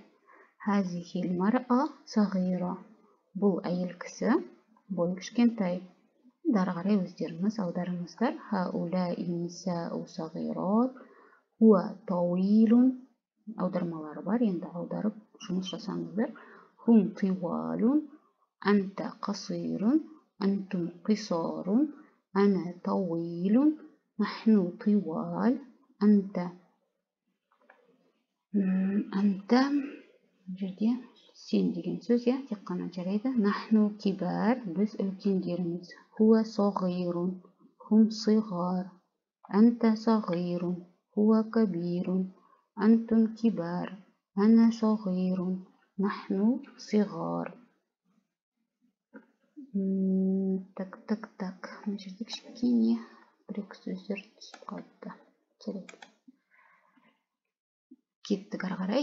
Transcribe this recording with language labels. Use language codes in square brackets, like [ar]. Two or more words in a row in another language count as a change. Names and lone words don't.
[ar] هذه المرأة صغيرة. [kk] Бұл әйел кісі, бойы кішкентай. Дары қарай өздеріңіз аударыңыздар. [ar] هؤلاء نساء صغيرات. هو طويل. [kk] Аудармалары бар, енді аударып жұмыс жасаңыздар. [ar] هم طوال. أنت قصير. أنتم قصار. أنا طويل. نحن طوال. [kk] Анта жерде сен деген сөз, тек қана жарайды. [ar] نحن كبار, [kk] біз үлкендеріміз. [ar] هو صغير. هم صغار. أنت صغير. هو كبير. أنتم كبار. أنا صغير. نحن صغار. Так. [kk] Мына жерде кішкене бір-екі сөздер түсіп қалыпты. Кеттік ары қарай.